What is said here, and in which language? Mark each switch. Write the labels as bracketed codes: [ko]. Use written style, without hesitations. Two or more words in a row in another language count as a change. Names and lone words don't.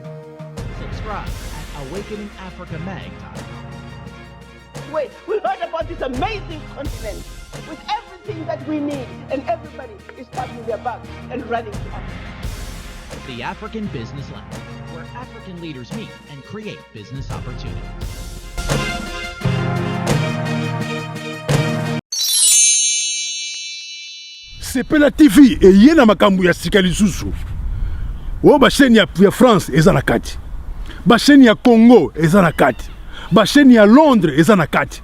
[en] Subscribe at awakeningafricamag.com. Wait, we heard about this amazing conference with everything that we need, and everybody is packing their bags and running to us. The African Business Lab, where African leaders meet and create business opportunities. [ln] Sepela TV eye na makambo ya sika lisusu. O ba chaîne ya France eza na kati. Ba chaîne ya Congo eza na kati. Ba chaîne ya Londres eza na kati.